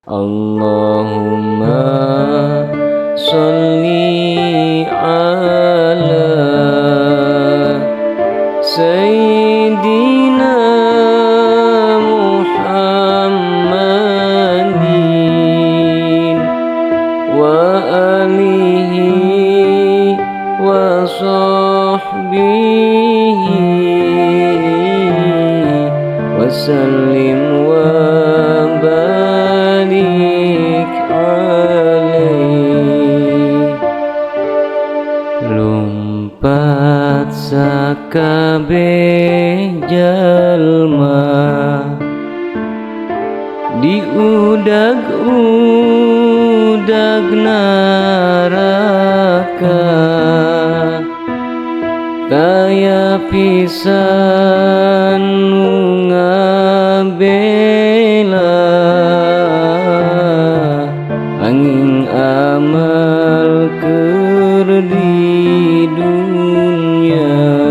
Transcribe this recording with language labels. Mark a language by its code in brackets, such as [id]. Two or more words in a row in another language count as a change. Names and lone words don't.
[ar] اللهم صل على سيدنا محمد وعلى آله وصحبه وسلم وبارك عليه. [su] Lumpat sakabeh jalma diudag-udag neraka, kaya pisan nu ngabela angin amal keur di dunya.